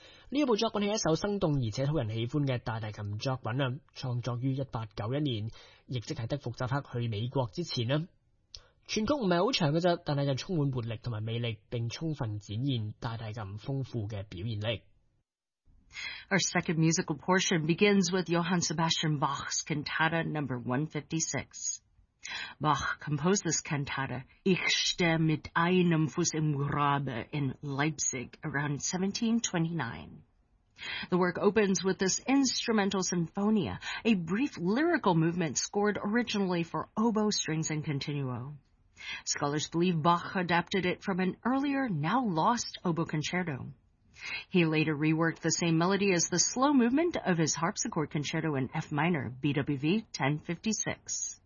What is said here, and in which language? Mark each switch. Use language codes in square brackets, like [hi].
[zh] 这部作品是一首生动而且讨人喜欢的大提琴作品，创作于1891年，亦即是德弗扎克去美国之前。全曲不是很长，但是就充满活力和魅力，并充分展现大提琴丰富的表现力。 [en] Our second musical portion begins with Johann Sebastian Bach's Cantata No. 156. Bach composed this cantata, Ich stehe mit einem Fuß im Grabe, in Leipzig around 1729. The work opens with this instrumental sinfonia, a brief lyrical movement scored originally for oboe, strings, and continuo. Scholars believe Bach adapted it from an earlier, now lost oboe concerto. He later reworked the same melody as the slow movement of his harpsichord concerto in F minor, BWV 1056.